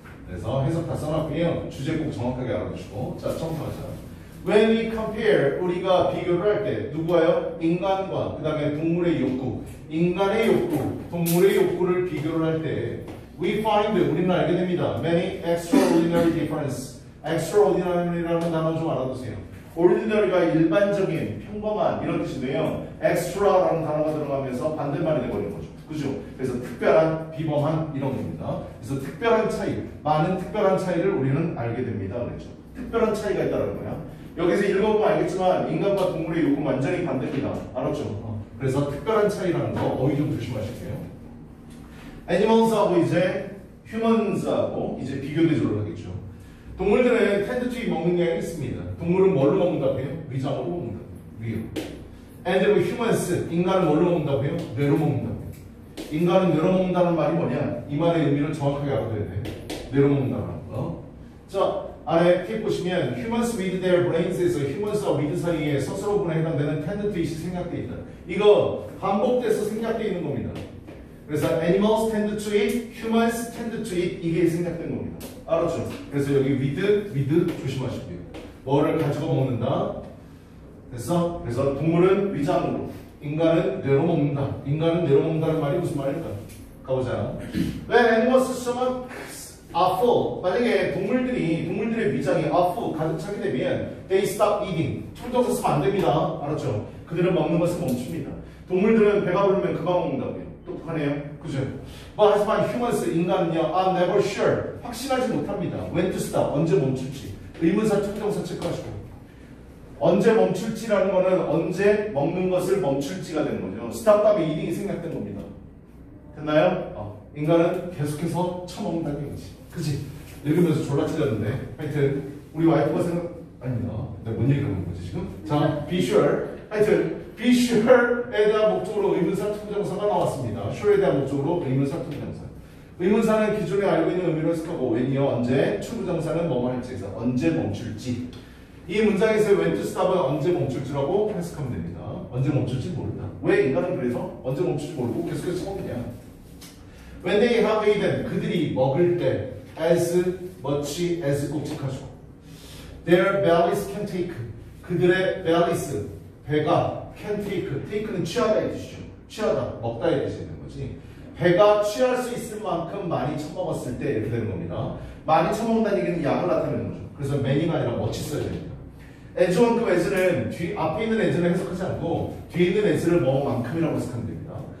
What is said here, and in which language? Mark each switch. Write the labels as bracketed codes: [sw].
[ko] 그래서 해석 다 써놨고요. 주제 꼭 정확하게 알아두시고. 자, 처음부터 [en] When we compare, [ko] 우리가 비교를 할 때 누구와요? 인간과 그 다음에 동물의 욕구, 인간의 욕구, 동물의 욕구를 비교를 할 때 [en] we find, [ko] 우리는 알게 됩니다. [en] Many extraordinary difference. [ko] extraordinary라는 단어 좀 알아두세요. ordinary가 일반적인, 평범한 이런 뜻인데요. extra라는 단어가 들어가면서 반대말이 되버리는 거죠. 그죠? 그래서 특별한, 비범한 이런 겁니다. 그래서 특별한 차이, 많은 특별한 차이를 우리는 알게 됩니다. 그렇죠? 특별한 차이가 있다는 거야. 여기서 읽어보면 알겠지만 인간과 동물의 욕구는 완전히 반대입니다. 알았죠? 그래서 특별한 차이라는 거 어휘 좀 조심하실게요. 애니멀스하고 이제 휴먼스하고 이제 비교 대조를 하겠죠. 동물들은 [en] tend to [ko] 먹는 경향이 있습니다. 동물은 뭘로 먹는다고 해요? 위장으로 먹는다. 위로. [en] and humans, [ko] 인간은 뭘로 먹는다고 해요? 뇌로 먹는다고 해요. 인간은 뇌로 먹는다는 말이 뭐냐? 이 말의 의미를 정확하게 알아둬야 돼. 뇌로 먹는다는 거. 자, 아래 팁 보시면 [en] humans with their brains [ko] 에서 humans와 with 사이에 서술어분에 해당되는 [en] tend to it [ko] 이 생략되어 있다. 이거 반복돼서 생략되어 있는 겁니다. 그래서 [en] animals tend to eat, humans tend to eat [ko] 이게 생략된 겁니다. 알았죠? 그래서 여기 with 조심하시고요. 뭐를 가지고 먹는다. 됐어? 그래서 동물은 위장으로, 인간은 뇌로 먹는다. 인간은 뇌로 먹는다는 말이 무슨 말일까? 가보자. [en] When animals' stomachs are full. [ko] 만약에 동물들의 위장이 [en] are full, [ko] 가득 차게 되면 [en] they stop eating. [ko] 투부정사 쓰면 안 됩니다. 알았죠? 그들은 먹는 것을 멈춥니다. 동물들은 배가 부르면 그만 먹는다고요. 똑똑하네요. 그죠? 하지만 [en] humans, [ko] 인간은요, [en] are never sure. [ko] 확신하지 못합니다. [en] when to stop, [ko] 언제 멈출지. 의문사, 투부정사 체크하시고. 언제 멈출지라는 거는 언제 먹는 것을 멈출지가 되는 거죠. stop 다음에 eating이 생략된 겁니다. 됐나요? 인간은 계속해서 처먹는다는 얘기지. 그치? 읽으면서 졸라 찔렸는데. 하여튼, 우리 와이프가 아닙니다. 내가 뭔 얘기를 하는 거지, 지금? [en] 자, be sure. [ko] 하여튼, be sure에 대한 목적으로 의문사 투부정사가 나왔습니다. sure에 대한 목적으로 의문사 투부정사. 의문사는 기존에 알고 있는 의미로 해석하고 when이요, 언제, 투부정사는 뭐뭐 할지에서 언제 멈출지. 이 문장에서 [en] when to stop [ko] 은 언제 멈출지라고 해석하면 됩니다. 언제 멈출지 모른다. 왜 인간은 그래서 언제 멈출지 모르고 계속해서 처먹느냐. [en] When they have eaten, [ko] 그들이 먹을 때 [en] as much as [ko] 꼭 체크하시고 [en] their bellies can take, [ko] 그들의 [en] bellies, [ko] 배가 [en] can take, [ko] take는 취하다 이 뜻이죠. 취하다, 먹다 이 뜻이 되는 거지. 배가 취할 수 있을 만큼 많이 처먹었을 때 이렇게 되는 겁니다. 많이 처먹는다는 얘기는 양을 나타내는 거죠. 그래서 many가 아니라 much 써야 됩니다. as만큼 as는 앞에 있는 as는 해석하지 않고 뒤에 있는 as를 뭐만큼이라고 해석하면 됩니다.